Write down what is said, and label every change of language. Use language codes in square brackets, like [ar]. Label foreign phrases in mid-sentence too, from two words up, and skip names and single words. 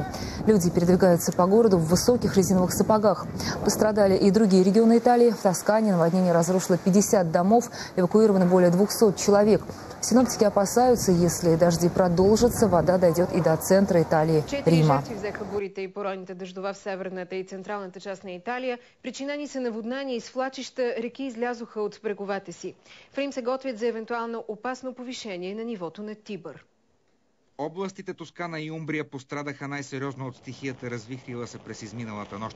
[ru] Люди передвигаются по городу в высоких резиновых сапогах. Пострадали и другие регионы Италии. В Тоскане наводнение разрушило 50 домов, эвакуировано более 200 человек. Синоптики опасаются, если дожди продолжатся, вода дойдет и до центра Италии, Рима. [bg] Жертви взеха бурите и поройната дъждова в северната и централната част на Италия. Причинени са наводнения и свлачища, реки излязоха от бреговете си. В Рим се готвят за евентуално опасно повишение на нивото на Тибър. Областите Тоскана и Умбрия пострадаха най-сериозно от стихията, развихрила се през изминалата нощ.